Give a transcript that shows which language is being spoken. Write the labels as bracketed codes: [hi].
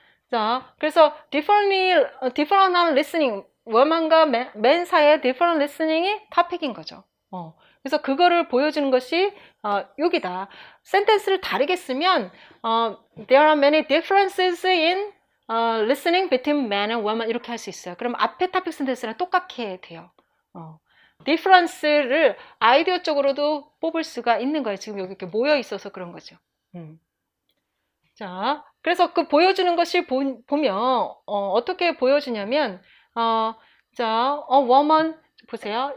[ko] 자, 그래서 different한 listening, woman과 man 사이의 different listening이 토픽인 거죠. 그래서 그거를 보여주는 것이 여기다. 센텐스를 다르게 쓰면 [en] there are many differences in listening between man and woman [ko] 이렇게 할 수 있어요. 그럼 앞에 topic sentence랑 똑같게 돼요. difference를 아이디어 쪽으로도 뽑을 수가 있는 거예요. 지금 여기 이렇게 모여 있어서 그런 거죠. 자, 그래서 그 보여주는 것이 보면 어떻게 보여주냐면 자, woman 보세요.